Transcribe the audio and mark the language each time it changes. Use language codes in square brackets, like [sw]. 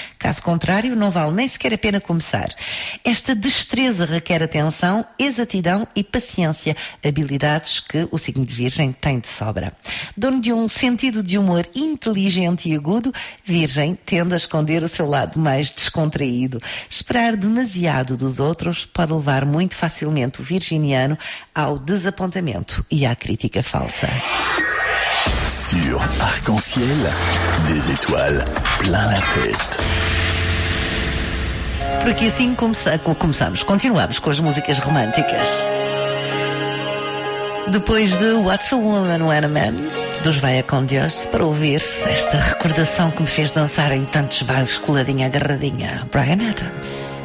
[pt] Caso contrário, não vale nem sequer a pena começar. Esta destreza requer atenção, exatidão e paciência, habilidades que o signo de virgem tem de sobra. Dono de um sentido de humor inteligente e agudo, virgem tende a esconder o seu lado mais descontraído. Esperar demasiado dos outros pode levar muito facilmente o virginiano ao desapontamento e à crítica falsa. [fr] Sur Arc-en-Ciel, des étoiles plein la tête. [pt] Porque assim começamos, continuamos com as músicas românticas. Depois de What's a Woman When a Man, dos Veia com Deus, para ouvir esta recordação que me fez dançar em tantos bailes coladinha agarradinha, Bryan Adams.